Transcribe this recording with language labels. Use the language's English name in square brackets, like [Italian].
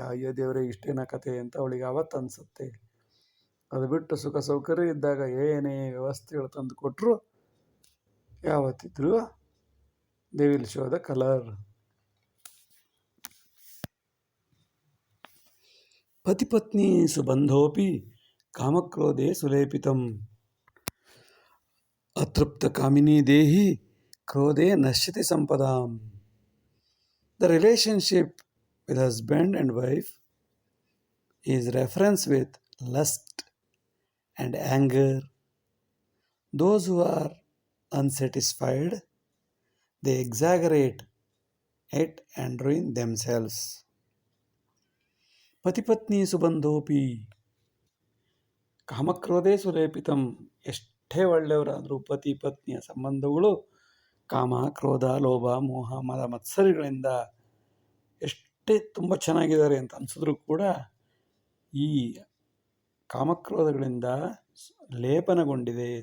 [Kannada] ಅಯ್ಯೋ ದೇವರೇ, ಇಷ್ಟೇನ ಕತೆ ಅಂತ ಅವಳಿಗೆ ಆವತ್ತು ಅನಿಸುತ್ತೆ. ಅದು ಬಿಟ್ಟು ಸುಖ ಸೌಕರ್ಯ ಇದ್ದಾಗ ಏನೇ ವ್ಯವಸ್ಥೆಗಳು ತಂದು ಕೊಟ್ಟರು ಯಾವತ್ತಿದ್ರೂ [English] They will show the colour. [Sanskrit] ಪತಿಪತ್ನಿ ಸುಬಂಧೋಪಿ ಕಾಮಕ್ರೋಧೆ ಸುಲೇಪಿತಂ, ಅತೃಪ್ತ ಕಾಮಿನಿ ದೇಹಿ ಕ್ರೋಧೆ ನಶ್ಯತಿ ಸಂಪದಾಂ. [English] The relationship with husband and wife is reference with lust and anger. Those who are unsatisfied, they exaggerate it and ruin themselves. [Sanskrit] ಪತಿಪತ್ನಿ ಸುಬಂಧೋಪಿ ಕಾಮಕ್ರೋಧೆ ಸುಲೇಪಿತಂ, [Kannada] ಎಷ್ಟೇ ಒಳ್ಳೆಯವರಾದರೂ ಪತಿ ಪತ್ನಿಯ ಸಂಬಂಧಗಳು ಕಾಮ, ಕ್ರೋಧ, ಲೋಭ, ಮೋಹ, ಮದ, ಮತ್ಸರಗಳಿಂದ ಎಷ್ಟೇ ತುಂಬ ಚೆನ್ನಾಗಿದ್ದಾರೆ ಅಂತ ಅನಿಸಿದ್ರು ಕೂಡ ಈ ಕಾಮಕ್ರೋಧಗಳಿಂದ ಲೇಪನಗೊಂಡಿದೆ.